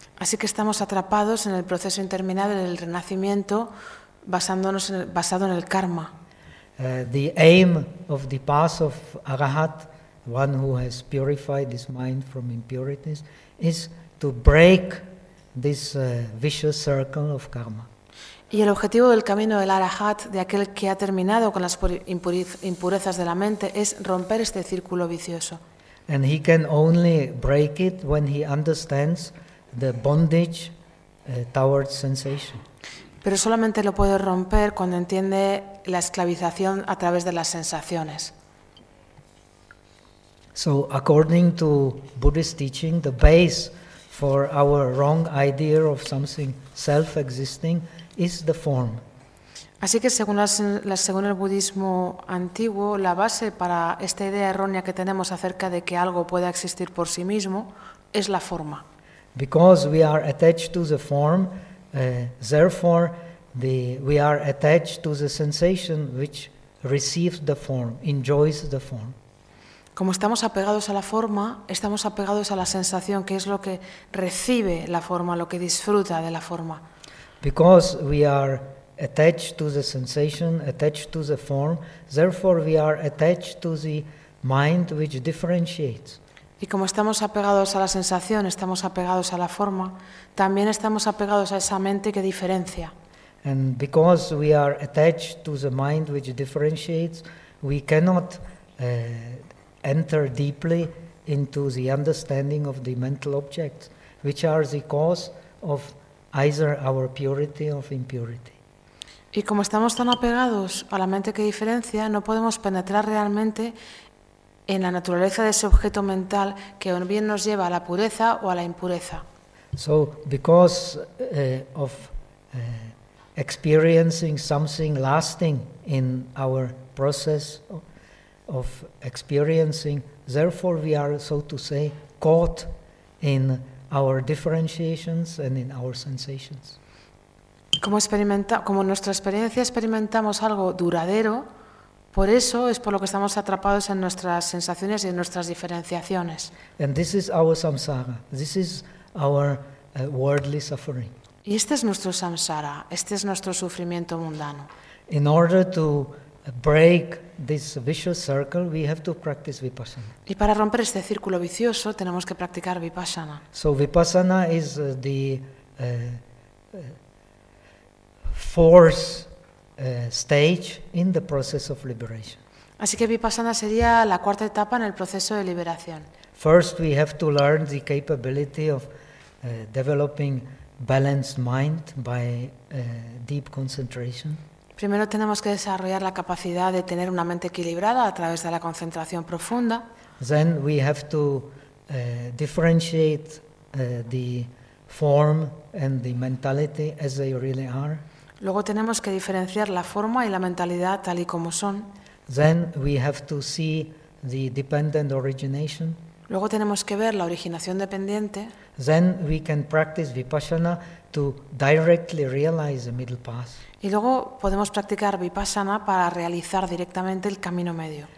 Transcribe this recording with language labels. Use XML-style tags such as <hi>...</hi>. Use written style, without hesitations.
<es>Así que estamos atrapados en el proceso interminable del renacimiento basado en el karma.</es> <en>The aim of the path of Arahat, one who has purified his mind from impurities, is to break this vicious circle of karma.</en> <es>Y el objetivo del camino del Arahat, de aquel que ha terminado con las impurezas de la mente, es romper este círculo vicioso.</es> <en>And he can only break it when he understands the bondage towards sensation.</en> <es>Pero solamente lo puede romper cuando entiende la esclavización a través de las sensaciones.</es> <en>So, according to Buddhist teaching, the base for our wrong idea of something self-existing is the form.</en> <es>Así que según el budismo antiguo, la base para esta idea errónea que tenemos acerca de que algo pueda existir por sí mismo es la forma.</es> <en>Because we are attached to the form, therefore we are attached to the sensation which receives the form, enjoys the form.</en> <es>Como estamos apegados a la forma, estamos apegados a la sensación, que es lo que recibe la forma, lo que disfruta de la forma.</es> <en>Because we are attached to the sensation, attached to the form, therefore we are attached to the mind which differentiates.</en> <es>Y como estamos apegados a la sensación, estamos apegados a la forma, también estamos apegados a esa mente que diferencia.</es> <en>And because we are attached to the mind which differentiates, we cannot enter deeply into the understanding of the mental objects, which are the cause of either our purity or impurity.</en> <es>Y como estamos tan apegados a la mente que diferencia, no podemos penetrar realmente en la naturaleza de ese objeto mental que o bien nos lleva a la pureza o a la impureza.</es> <en>So, because of experiencing something lasting in our process of experiencing, therefore we are, so to say, caught in our differentiations and in our sensations.</en> <es>Como nuestra experiencia experimentamos algo duradero, por eso es por lo que estamos atrapados en nuestras sensaciones y en nuestras diferenciaciones.</es> <en>And this is our samsara. This is our worldly suffering.</en> <es>Y este es nuestro samsara. Este es nuestro sufrimiento mundano.</es> <en>In order to break this vicious circle, we have to practice vipassana.</en> <es>Y para romper este círculo vicioso, tenemos que practicar vipassana.</es> <en>So vipassana is the fourth stage in the process of liberation.</en> <es>Así que vipassana sería la cuarta etapa en el proceso de liberación.</es> <en>First, we have to learn the capability of developing balanced mind by deep concentration.</en> <es>Primero tenemos que desarrollar la capacidad de tener una mente equilibrada a través de la concentración profunda.</es> <en>Then we have to differentiate the form and the mentality as they really are.</en> <es>Luego tenemos que diferenciar la forma y la mentalidad tal y como son.</es> <en>Then we have to see the dependent origination.</en> <es>Luego tenemos que ver la originación dependiente.</es> <en>Then we can practice vipassana to directly realize the middle path.</en> <es>Y luego podemos practicar vipassana para realizar directamente el camino medio.</es>